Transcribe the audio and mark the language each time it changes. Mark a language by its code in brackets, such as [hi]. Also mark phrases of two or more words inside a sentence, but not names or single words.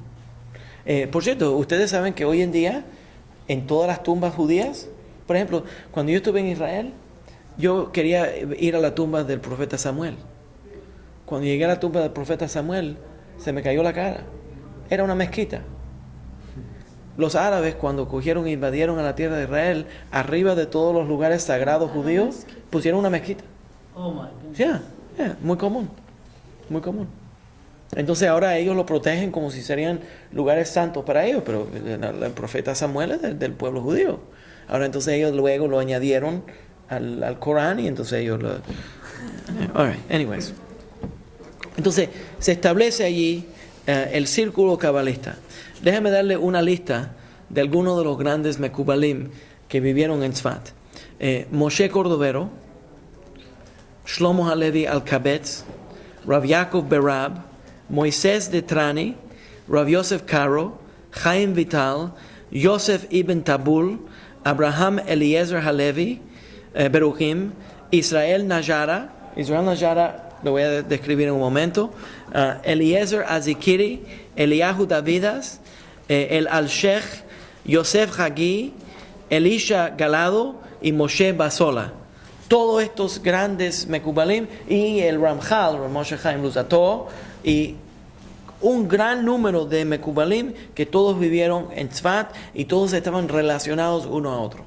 [es] Por cierto, ustedes saben que hoy en día, en todas las tumbas judías, por ejemplo, cuando yo estuve en Israel, yo quería ir a la tumba del profeta Samuel. Cuando llegué a la tumba del profeta Samuel, se me cayó la cara. Era una mezquita. Los árabes, cuando cogieron e invadieron a la tierra de Israel, arriba de todos los lugares sagrados judíos, pusieron una mezquita. [en] Oh my God. [es] Muy común. Entonces ahora ellos lo protegen como si serían lugares santos para ellos, pero el profeta Samuel es del pueblo judío. Ahora entonces ellos luego lo añadieron al Corán y entonces ellos lo... [en] Alright, anyways. [es] Entonces se establece allí el círculo cabalista. Déjame darle una lista de algunos de los grandes Mekubalim que vivieron en Tzfat. Moshe Cordovero, Shlomo Halevi Alkabetz, Rav Yaakov Berab, Moisés de Trani, Rav Yosef Karo, Chaim Vital, Yosef Ibn Tabul, Abraham Eliezer Halevi, Beruchim, Israel Najara, lo voy a describir en un momento, Eliezer Azikiri, Eliyahu Davidas, el Al-Sheikh, Yosef Hagi, Elisha Galado y Moshe Basola. Todos estos grandes Mekubalim y el Ramchal, Moshe Chaim Luzzatto, y un gran número de Mekubalim que todos vivieron en Tzfat y todos estaban relacionados uno a otro.